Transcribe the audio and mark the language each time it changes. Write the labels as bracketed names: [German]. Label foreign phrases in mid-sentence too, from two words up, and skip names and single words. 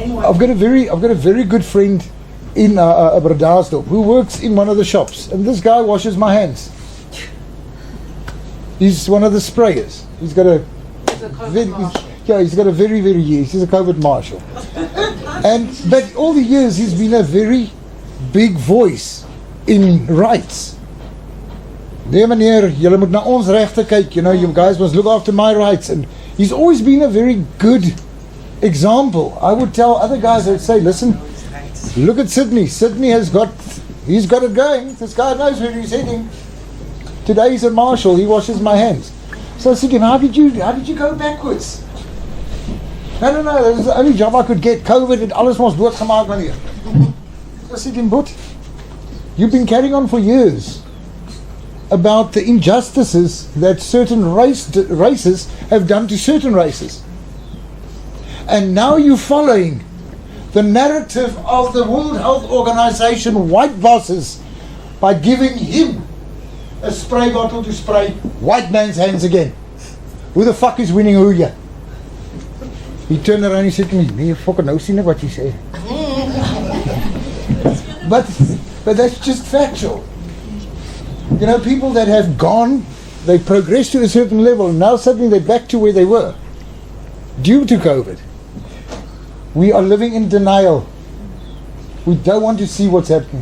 [English] I've got a very good friend in Bredasdorp who works in one of the shops, and this guy washes my hands. He's one of the sprayers. He's got a he's got a he's a COVID marshal. But all the years he's been a very big voice in rights. [Afrikaans] Nee meneer, julle moet na ons regte kyk, [English] you know, you guys must look after my rights, and He's always been a very good example. I would tell other guys, I'd say, listen, look at Sydney. Sydney he's got it going. This guy knows where he's heading. Today he's a marshal. He washes my hands. So I said to him, how did you go backwards? No, that was the only job I could get. [Afrikaans] COVID and alles mos doodgemaak meneer. [English] So I said to him, but you've been carrying on for years about the injustices that certain races have done to certain races. And now you're following the narrative of the World Health Organization white bosses by giving him a spray bottle to spray white man's hands again. Who the fuck is winning who here? He turned around and he said to me, [Afrikaans] nee, fucking nou sien ek wat jy sê. [English] But that's just factual. You know, people that have gone, they progressed to a certain level, and now suddenly they're back to where they were due to COVID. We are living in denial. We don't want to see what's happening.